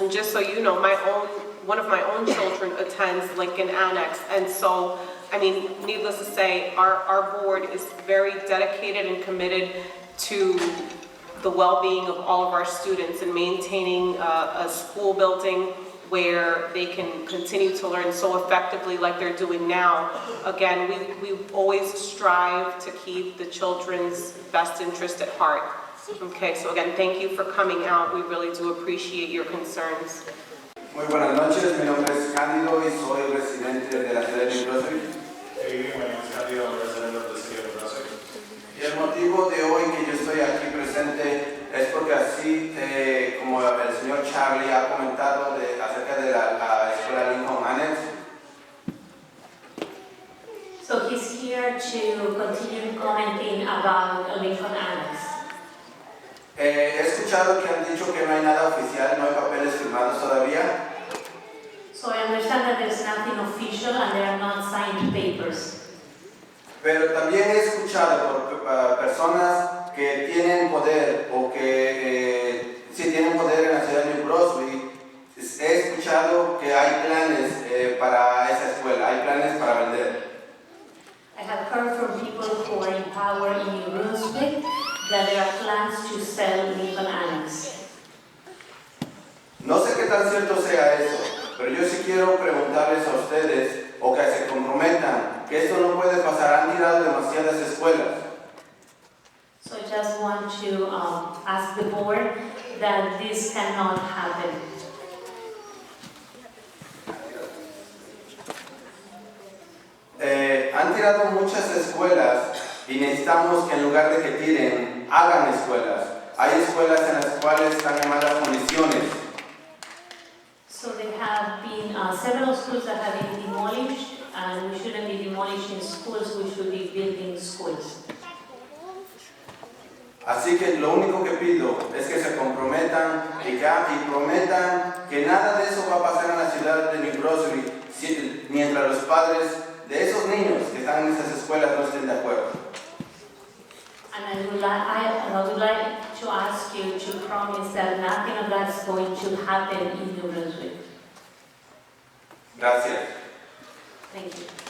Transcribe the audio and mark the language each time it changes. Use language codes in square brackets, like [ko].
[en] And just so you know, one of my own children attends Lincoln Annex, and so, I mean, needless to say, our board is very dedicated and committed to the well-being of all of our students and maintaining a school building where they can continue to learn so effectively like they're doing now. Again, we always strive to keep the children's best interest at heart. Okay, so again, thank you for coming out. We really do appreciate your concerns. [es] Muy buenas noches, mi nombre es Cándido y soy residente de la ciudad de Brunswick. [en] Good evening, my name is Cándido, I'm a resident of the city of Brunswick. [es] Y el motivo de hoy que yo estoy aquí presente es porque así como el señor Charlie ha comentado acerca de la escuela Lincoln Annex. [en] So he's here to continue commenting about Lincoln Annex. [es] He escuchado que han dicho que no hay nada oficial, no hay papeles firmados todavía. [en] So I understand that there's nothing official and there are not signed papers. [es] Pero también he escuchado por personas que tienen poder o que sí tienen poder en la ciudad de New Brunswick. He escuchado que hay planes para esa escuela, hay planes para vender. [en] I have heard from people who are in power in New Brunswick that there are plans to sell Lincoln Annex. [es] No sé qué tan cierto sea eso, pero yo sí quiero preguntarles a ustedes o que se comprometan que esto no puede pasar. Han tirado demasiadas escuelas. [en] So I just want to ask the board that this cannot happen. [es] Han tirado muchas escuelas y necesitamos que en lugar de que tiren, hagan escuelas. Hay escuelas en las cuales están en malas condiciones. [en] So there have been several schools that have been demolished, and we shouldn't be demolishing schools, we should be building schools. [es] Así que lo único que pido es que se comprometan y prometan que nada de eso va a pasar en la ciudad de New Brunswick mientras los padres de esos niños que están en esas escuelas no estén de acuerdo. [en] And I would like to ask you to promise that nothing of that's going to happen in New Brunswick. [es] Gracias. [en] Thank you.